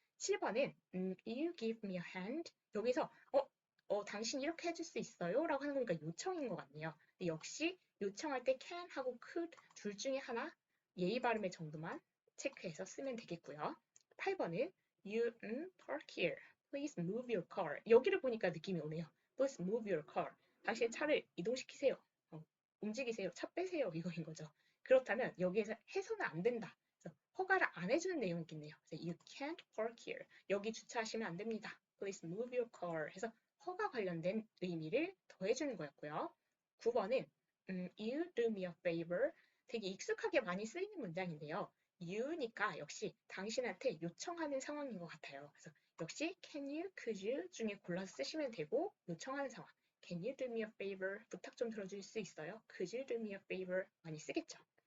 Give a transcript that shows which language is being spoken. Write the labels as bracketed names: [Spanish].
[English] 7번은 you give me a hand. [Korean] 여기서 당신 이렇게 해줄 수 있어요? 라고 하는 거니까 요청인 것 같네요. 역시 요청할 때 can 하고 could 둘 중에 하나 예의 발음의 정도만 체크해서 쓰면 되겠고요. [English] 8번은 you park here. Please move your car. [Korean] 여기를 보니까 느낌이 오네요. [English] Please move your car. [Korean] 당신의 차를 이동시키세요. 움직이세요. 차 빼세요. 이거인 거죠. 그렇다면 여기에서 해서는 안 된다. 그래서 허가를 안 해주는 내용이겠네요. [English] You can't park here. [Korean] 여기 주차하시면 안 됩니다. [English] Please move your car. [Korean] 해서 허가 관련된 의미를 더해주는 거였고요. [English] 9번은 you do me a favor. [Korean] 되게 익숙하게 많이 쓰이는 문장인데요. you니까 역시 당신한테 요청하는 상황인 것 같아요. 그래서 역시 can you, could you 중에 골라서 쓰시면 되고 요청하는 상황. [English] Can you do me a favor? [Korean] 부탁 좀 들어줄 수 있어요? [English] Could you do me a favor? [Korean] 많이 쓰겠죠.